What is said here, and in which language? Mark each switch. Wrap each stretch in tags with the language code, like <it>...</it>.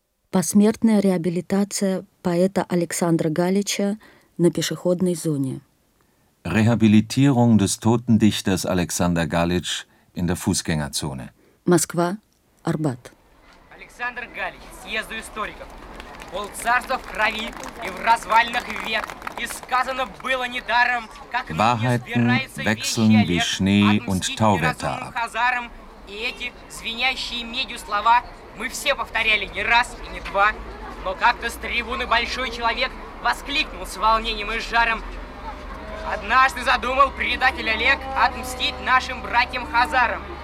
<ru>Посмертная реабилитация поэта Александра Галича на пешеходной зоне.</ru> <de>Rehabilitierung des toten Dichters Alexander Galitsch in der Fußgängerzone.</de> <ru>Москва, Арбат. Александр Галич, съезду историков. Полцарства в крови и в развалинах век. И сказано было недаром, как</ru> <de>ну, Wahrheiten wechseln wie Schnee und Tauwetter ab.</de> <ru>Хазарам, и эти звенящие медью слова мы все повторяли не раз и не два. Но как-то с трибуны большой человек воскликнул с волнением и жаром. Однажды задумал предатель Олег отмстить нашим братьям-хазарам.</ru>